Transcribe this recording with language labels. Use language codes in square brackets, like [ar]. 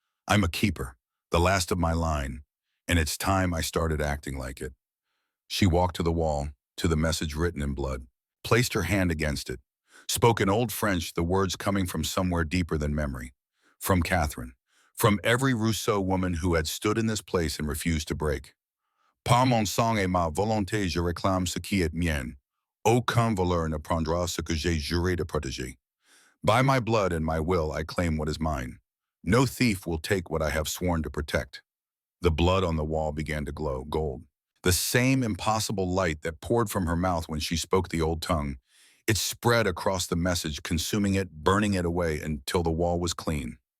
[en] "I'm a keeper, the last of my line, and it's time I started acting like it." She walked to the wall, to the message written in blood, placed her hand against it, spoke in old French, the words coming from somewhere deeper than memory. From Catherine, from every Rousseau woman who had stood in this place and refused to break. [fr] "Par mon sang et ma volonté je réclame ce qui est mien. Aucun voleur ne prendra ce que j'ai juré de protéger. [en] By my blood and my will I claim what is mine. No thief will take what I have sworn to protect." The blood on the wall began to glow gold. The same impossible light that poured from her mouth when she spoke the old tongue. It spread across the message, consuming it, burning it away until the wall was clean.